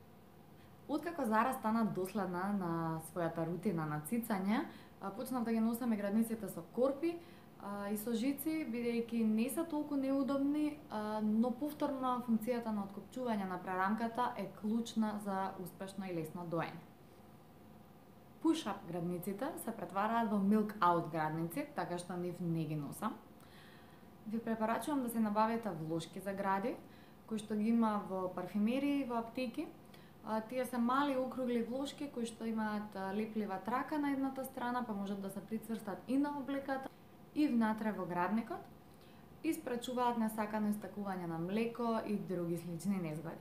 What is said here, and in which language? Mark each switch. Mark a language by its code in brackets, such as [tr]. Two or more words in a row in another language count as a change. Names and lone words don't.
[mk] Откако Зара стана доследна на својата рутина на цицање, почнав да ги носам и градниците со корпи и со жици, бидејќи не се толку неудобни, но повторно функцијата на откопчување на прерамката е клучна за успешно и лесно доење. push-up градниците се претвараат во milk-out градници, така што нив не ги носам. Ви препорачувам да се набавите влошки за гради, кои што ги има во парфимерии и во аптеки. Тие се мали округли влошки кои што имаат леплива трака на едната страна, па можат да се прицрстат и на облеката и внатре во градникот и спречуваат несакано истакување на млеко и други слични незгоди.